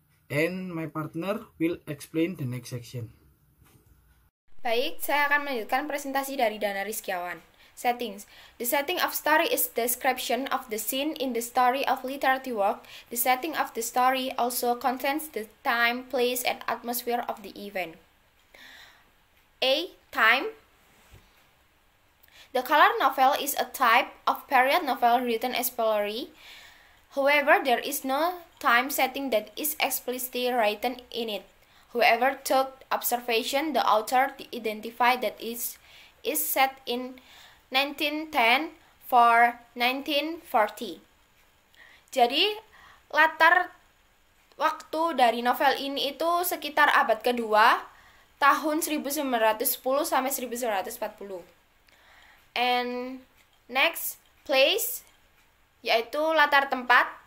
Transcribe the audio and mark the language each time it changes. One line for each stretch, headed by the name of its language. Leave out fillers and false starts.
English: And my partner will explain the next section.
Indonesian: Baik, saya akan melanjutkan presentasi dari Dana Rizkiawan.
English: Settings. The setting of story is description of the scene in the story of literary work. The setting of the story also contains the time, place, and atmosphere of the event. A. Time. The color novel is a type of period novel written explicitly. However, there is no time setting that is explicitly written in it. However, through observation, the author identified that it is set in 1910 for 1940.
Indonesian: Jadi latar waktu dari novel ini itu sekitar abad kedua, tahun 1910 sampai 1940.
English: And next, place,
Indonesian: yaitu latar tempat.